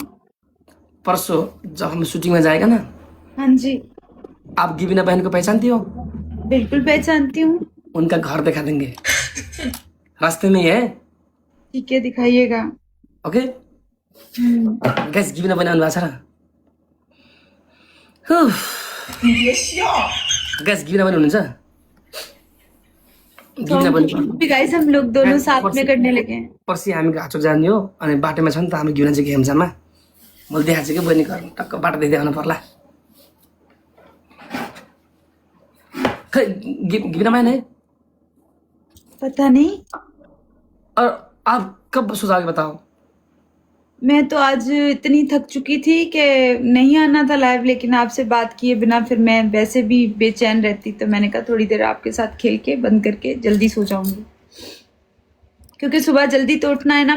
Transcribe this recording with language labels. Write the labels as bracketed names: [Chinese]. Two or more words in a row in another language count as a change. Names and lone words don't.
[Hindi] परसों जब हम शूटिंग में जाएगा ना, हाँ जी। आप गिबिना बहन को पहचानती हो? बिल्कुल पहचानती हूँ। उनका घर दिखा देंगे, रास्ते में ही है। ठीक है, दिखाइएगा। [English] okay guys, [Nepali] गिबिना बहन आउनु भएको छ र? गाइस, गिबिना बहन हुनुहुन्छ? गिबिना बहन [Hindi] गाइस हम लोग दोनों साथ में करने लगे हैं। [Nepali] पर्सि हामी घाँचो जाने हो, अनि बाटोमा छ नि त हामी गिबिना चाहिँ हेम्चामा। मैले देखाएको छु कि बहिनी घर टक्क बाटो देखाउनु पर्ला। खै गिबिना बहन है? [Hindi] पता नहीं। और आप कब सुझाओगे बताओ? मैं तो आज इतनी थक चुकी थी कि नहीं आना था लाइव, लेकिन आपसे बात किए बिना फिर मैं वैसे भी बेचैन रहती, तो मैंने कहा थोड़ी देर आपके साथ खेल के बंद करके जल्दी सो जाऊंगी, क्योंकि सुबह जल्दी तो उठना है ना।